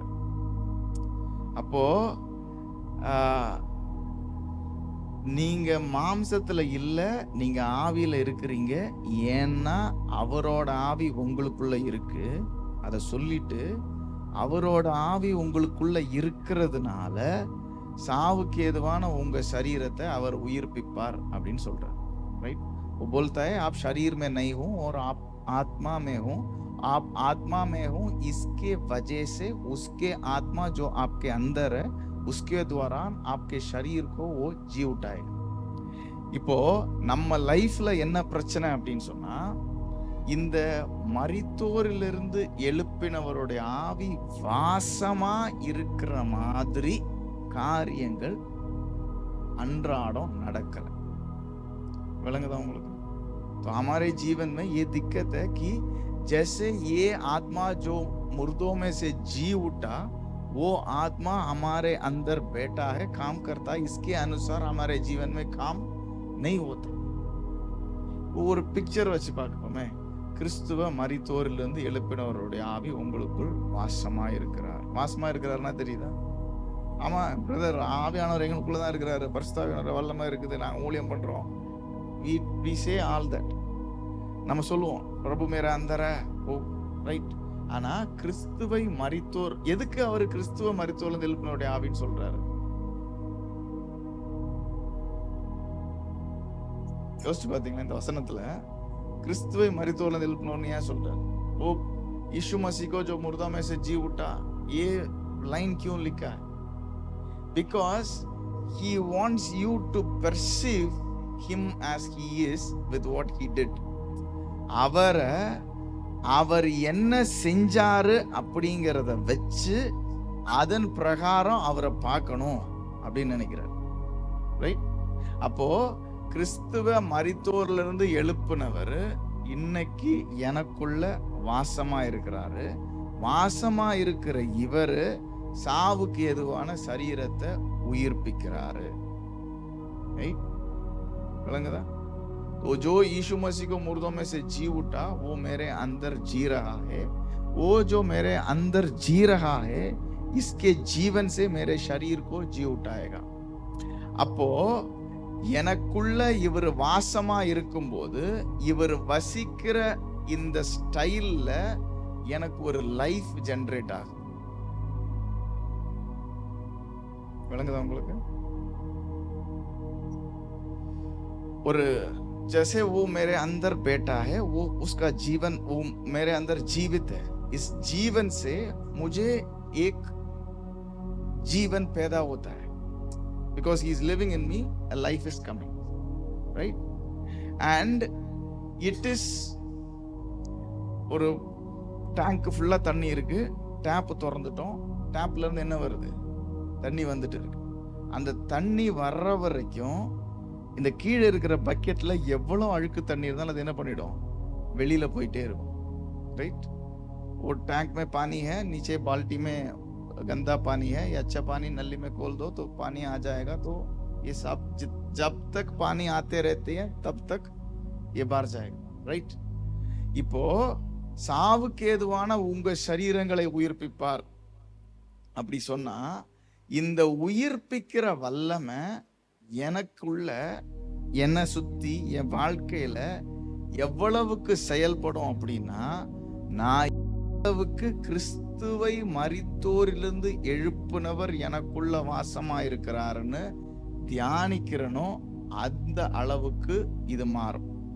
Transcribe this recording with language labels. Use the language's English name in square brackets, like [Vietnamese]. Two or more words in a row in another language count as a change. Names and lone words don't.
[Tamil] அப்போ நீங்க மாம்சத்துல இல்ல, நீங்க ஆவியில இருக்கிறீங்க. ஏன்னா அவரோட ஆவி உங்களுக்குள்ள இருக்கு. அதை சொல்லிட்டு அவரோட ஆவி உங்களுக்குள்ள இருக்கிறதுனால சாவுக்கு ஏதுவான உங்க சரீரத்தை அவர் உயிர்ப்பிப்பார் அப்படின்னு சொல்றார். ரைட்? [Hindi] वो बोलता है आप शरीर में नहीं हो और आप आत्मा में हो, आप आत्मा में हो, इसके वजह से उसके आत्मा जो आपके अंदर है उसके द्वारा आपके शरीर को वो जी उठाएगा. [Tamil] இப்போ நம்ம லைஃப்ல என்ன பிரச்சனை அப்படின்னு சொன்னா, இந்த மரித்தோரிலிருந்து எழுப்பினவருடைய ஆவி வாசமா இருக்கிற மாதிரி காரியங்கள் அன்றாடம் நடக்கல. விளங்குதா உங்களுக்கு? [Hindi] तो हमारे जीवन में ये दिक्कत है कि जैसे ये आत्मा जो मुर्दों में से जी उठा, वो आत्मा हमारे अंदर बैठा है, काम करता है, इसके अनुसार हमारे जीवन में काम नहीं होता. [Tamil] वो ஒரு பிக்சர் வச்சு பார்ப்போமே. கிறிஸ்துவ மரித்தோரிலிருந்து எழுப்பினவருடைய ஆவி உங்களுக்குள் வாசமா இருக்கிறார். வாசமா இருக்கிறாருன்னா தெரியுதா? ஆமா பிரதர், ஆவியானவர் எங்களுக்குள்ளதான் இருக்கிறாரு, பரிசுத்தாவியானவர் வல்லமா இருக்குது, நாங்க ஊழியம் பண்றோம். [English] we say all that. [Tamil] நம்ம சொல்லுவோம் [Hindi] प्रभु मेरा अंदर [Tamil] ஓ ரைட். ஆனா கிறிஸ்துவை மரித்தோர், எதுக்கு அவரு கிறிஸ்துவ மரித்தோர்ல எழுப்பினவருடைய ஆவின்னு சொல்றாரு? யோசிச்சு பாத்தீங்களா இந்த வசனத்துல கிறிஸ்துவை மரித்தோர்ல எழுப்பினோர்னு ஏன் சொல்றாரு? [Hindi] ஓ यीशु मसीह को जो मुर्दा में से जी उठा, ये लाइन क्यों लिखा है? [English] Because he wants you to perceive him as he is with what he did. [Tamil] அவர் என்ன செஞ்சாரு அப்படிங்கறத வச்சு அதன் பிரகாரம் அவரை பார்க்கணும் அப்படின்னு நினைக்கிறார். ரைட்? அப்போ கிறிஸ்துவ மரித்தோர்ல இருந்து எழுப்புனவர் இன்னைக்கு எனக்குள்ள வாசமா இருக்கிறாரு. வாசமா இருக்கிற இவரு சாவுக்கு எதுவான சரீரத்தை உயிர்ப்பிக்கிறாரு. ரைட்? விளங்குதா? [Hindi] तो जो यीशु मसीह को मुर्दों में से जी उठा वो मेरे अंदर जी रहा है. वो जो मेरे अंदर जी रहा है इसके जीवन से मेरे शरीर को जी उठाएगा. [Tamil] அப்போ எனக்குள்ள இவர் வாசமா இருக்கும்போது இவர் வசிக்கிற இந்த ஸ்டைல்ல எனக்கு ஒரு [English] life generate [Tamil] ஆகும். விளங்குதா உங்களுக்கு? [Hindi] ஒரு जैसे वो मेरे अंदर बैठा है, वो उसका जीवन वो मेरे अंदर जीवित है. इस जीवन से मुझे एक जीवन पैदा होता है. [English] Because he is living in me, a life is coming. Right? And it is [Tamil] ஒரு டேங்க் ஃபுல்லா தண்ணி இருக்கு, டேப் திறந்துட்டோம், டேப்ல இருந்து என்ன வருது? தண்ணி வந்துட்டு இருக்கு. அந்த தண்ணி வர்ற வரைக்கும் இந்த கீழே இருக்கிற பக்கெட்ல எவ்வளவு அழுக்கு தண்ணி இருந்தாலும் அது என்ன பண்ணிடும்? வெளியில போயிட்டே இருக்கும். ரைட்? [Hindi] वो टैंक में पानी है, नीचे बाल्टी में गंदा पानी है, या अच्छा पानी नली में खोल दो तो पानी आ जाएगा. तो ये सब जब तक पानी आते रहते हैं तब तक ये बाहर जाएगा. ரைட்? [Tamil] இப்போ சாவுக்கு ஏதுவான உங்க சரீரங்களை உயிர்ப்பிப்பார் அப்படி சொன்னா, இந்த உயிர்ப்பிக்கிற வல்லமை எனக்குள்ள என்ன சுத்தி என் வாழ்க்கையில எவ்வளவுக்கு செயல்படும் அப்படின்னா, நான் எவ்வளவுக்கு கிறிஸ்துவை மரித்தோரிலிருந்து எழுப்புனவர் எனக்குள்ள வாசமா இருக்கிறாருன்னு தியானிக்கிறனோ அந்த அளவுக்கு இது மாறும்.